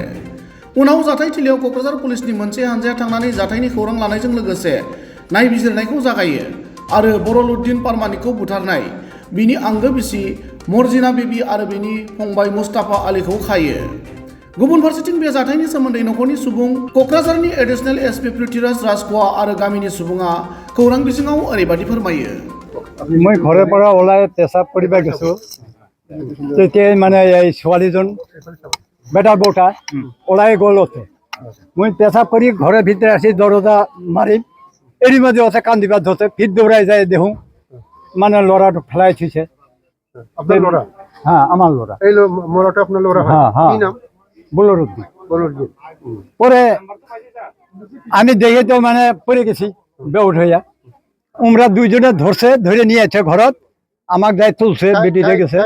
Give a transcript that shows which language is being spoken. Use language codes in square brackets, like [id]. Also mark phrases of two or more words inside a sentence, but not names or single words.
[brx] उनाव जाथायथिलियाव क'क्राझार पुलिसनि मोनसे हानजाया थांनानै जाथायनि खौरां लानायजों लोगोसे नायबिजिरनायखौ जागायो आरो बरलउद्दिन पारमानिकखौ बुथारनाय बिनि आंगो बिसि मर्जिना बिबि आरो बिनि फंबाय मुस्ताफा आलीखौ खायो। गुबुन फारसेथिं बे जाथायनि सोमोन्दै नखरनि सुबुं क'क्राझारनि एडिशनेल एसपि पृथ्वीराज राजख'वा आरो गामिनि सुबुङा खौरां बिजोङाव ओरैबायदि फोरमायो। [as] मैं घৰৰ পৰা ওলাই পেচাব কৰিব গৈছোঁ তেতিয়াই মানে এই ছোৱালীজন বেটাৰ বউটা ওলাই গ'লতে মই পেচাব কৰি ঘৰৰ ভিতৰত আছি দৰজা মাৰিম এৰি মাজে আছে কান্দিবা ধৰতে ফিট দৌৰাই যায় দেখোঁ মানে ল'ৰাটো ফেলাই থৈছে। [bn] আপনার লড়া? হ্যাঁ আমার লড়া। এই মরাটা আপনার লড়া হয়? হ্যাঁ হ্যাঁ কি নাম? বলরুদ্দিন। বলরুদ্দিন। পরে আমি দেখে তো মানে পড়ে গেছি বেউট হইয়া। ওমরা দুইজনে ধরছে ধরে নিয়ে আছে ঘরত আমাক যাই তুলছে বেটিতে গেছে